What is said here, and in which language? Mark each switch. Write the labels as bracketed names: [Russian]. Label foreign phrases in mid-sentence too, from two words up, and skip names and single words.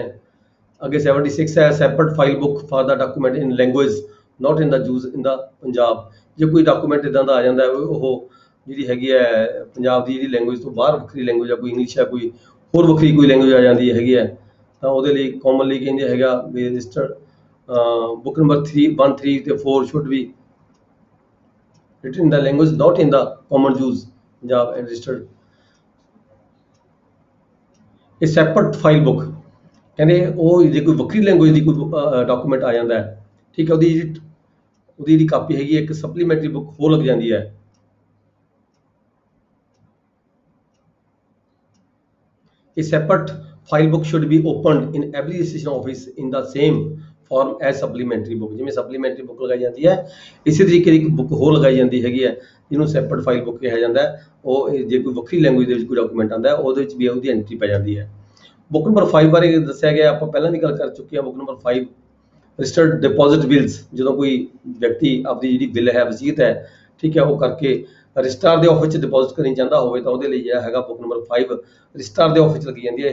[Punjabi] ਅੱਗੇ 76 ਹੈ, [English] separate file book for the document in language not in the use in the Punjab. [Punjabi] ਜੇ ਕੋਈ ਡਾਕੂਮੈਂਟ ਇਦਾਂ ਦਾ ਆ ਜਾਂਦਾ ਹੈ ਉਹ ਜਿਹੜੀ ਹੈਗੀ ਹੈ ਪੰਜਾਬ ਦੀ ਜਿਹੜੀ ਲੈਂਗੁਏਜ ਤੋਂ ਬਾਹਰ ਵੱਖਰੀ ਲੈਂਗੁਏਜ ਆ, ਕੋਈ ਇੰਗਲਿਸ਼ ਹੈ, ਕੋਈ ਹੋਰ ਵੱਖਰੀ ਕੋਈ ਲੈਂਗੁਏਜ ਆ ਜਾਂਦੀ ਹੈਗੀ ਹੈ, ਤਾਂ ਉਹਦੇ ਲਈ ਕਾਮਨਲੀ ਕਹਿੰਦੇ ਹੈਗਾ ਵੀ [English] registered book number 3, 1, 3 [Punjabi] ਤੇ 4 [English] should be written in the language not in the common use Punjab and registered। [Punjabi] ਇਹ [English] separate file book [Punjabi] ਕਹਿੰਦੇ ਉਹ ਜੇ ਕੋਈ ਵੱਖਰੀ ਲੈਂਗੁਏਜ ਦੀ ਕੋਈ ਡਾਕੂਮੈਂਟ ਆ ਜਾਂਦਾ ਹੈ, ਠੀਕ ਹੈ, ਉਹਦੀ ਜਿਹੜੀ ਕਾਪੀ ਹੈਗੀ ਇੱਕ [English] supplementary book [Punjabi] ਹੋਰ ਲੱਗ ਜਾਂਦੀ ਹੈ। [English] A separate file book should be opened in every registration office in the same form as supplementary book। [Punjabi] ਜਿਵੇਂ [English] supplementary book [Punjabi] ਲਗਾਈ ਜਾਂਦੀ ਹੈ, ਇਸੇ ਤਰੀਕੇ ਦੀ ਇੱਕ ਬੁੱਕ ਹੋਰ ਲਗਾਈ ਜਾਂਦੀ ਹੈਗੀ ਹੈ ਜਿਹਨੂੰ [English] separate file book [Punjabi] ਕਿਹਾ ਜਾਂਦਾ ਹੈ। ਉਹ ਜੇ ਕੋਈ ਵੱਖਰੀ ਲੈਂਗੁਏਜ ਦੇ ਵਿੱਚ ਕੋਈ ਡਾਕੂਮੈਂਟ ਆਉਂਦਾ ਹੈ ਉਹਦੇ ਵਿੱਚ ਵੀ ਉਹਦੀ ਐਂਟਰੀ ਪੈ ਜਾਂਦੀ ਹੈ। [English] book number 5 [Punjabi] ਬਾਰੇ ਦੱਸਿਆ ਗਿਆ, ਆਪਾਂ ਪਹਿਲਾਂ ਵੀ ਗੱਲ ਕਰ ਚੁੱਕੇ ਹਾਂ। [English] book number 5 registered deposit bills, [Punjabi] ਜਦੋਂ ਕੋਈ ਵਿਅਕਤੀ ਆਪਦੀ ਜਿਹੜੀ ਬਿੱਲ ਹੈ ਵਸੀਅਤ ਹੈ, ਠੀਕ ਹੈ, ਉਹ ਕਰਕੇ ਰਜਿਸਟਰਾਰ ਦੇ ਆਫਿਸ 'ਚ ਡਿਪੋਜ਼ਿਟ ਕਰਨੀ ਚਾਹੁੰਦਾ ਹੋਵੇ ਤਾਂ ਉਹਦੇ ਲਈ ਜਿਹੜਾ ਹੈਗਾ [English] book number 5 [Punjabi] ਰਜਿਸਟਰਾਰ ਦੇ ਆਫਿਸ 'ਚ ਲੱਗੀ ਜਾਂਦੀ ਹੈ।